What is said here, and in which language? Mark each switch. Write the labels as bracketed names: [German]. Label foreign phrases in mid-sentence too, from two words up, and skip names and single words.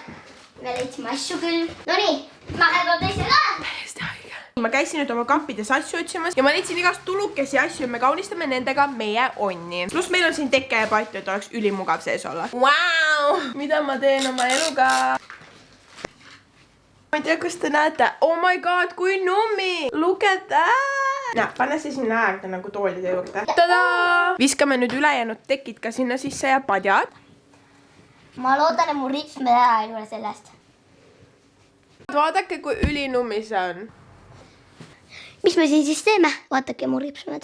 [Estonian] Me leidsime asju küll. No nii, ma toon teise ka. Täiesti haige. Ma käisin nüüd oma kappides asju otsimas ja ma leidsin igast tulukesi asju ja me kaunistame nendega meie onni. Pluss meil on siin tekke ja patju, et oleks ülimugav sees olla. Vau! Mida ma teen oma eluga? Ma ei tea, kas te näete. [English] Oh my god, [Estonian] kui nummi! [English] Look at that! [Estonian] Näe, pane see sinna äärde nagu toolide juurde. Tada! Viskame nüüd ülejäänud tekid ka sinna sisse ja padjad. Ma loodan, et mu ripsmed ära ei tule sellest. Vaadake, kui ülinummi see on. Mis me siin siis teeme? Vaatake mu ripsmed.